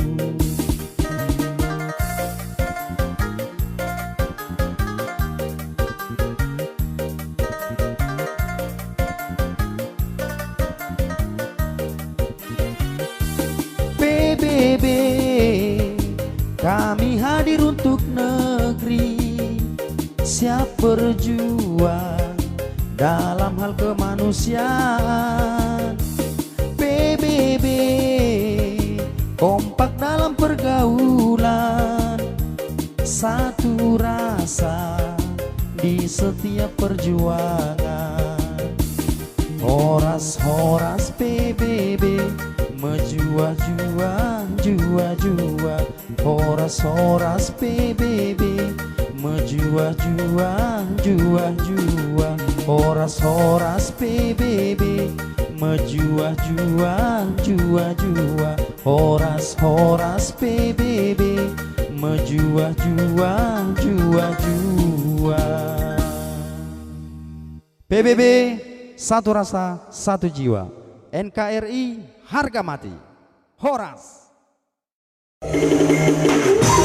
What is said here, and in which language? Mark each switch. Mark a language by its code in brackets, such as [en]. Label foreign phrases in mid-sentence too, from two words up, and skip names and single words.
[id] PBB, kami hadir untuk negeri, siap berjuang dalam hal kemanusiaan. PBB, kompak dalam pergaulan, satu rasa di setiap perjuangan. [bbc] Horas-horas PBB, [btx] menjua-jua, jua-jua. [bbc] Horas-horas PBB, [btx] menjua-jua, jua-jua. [bbc] Horas-horas PBB, [btx] menjua-jua, jua-jua. [bbc] Horas-horas PBB, [btx] menjua-jua, jua-jua. [id] PBB, satu rasa, satu jiwa. NKRI, harga mati. Horas.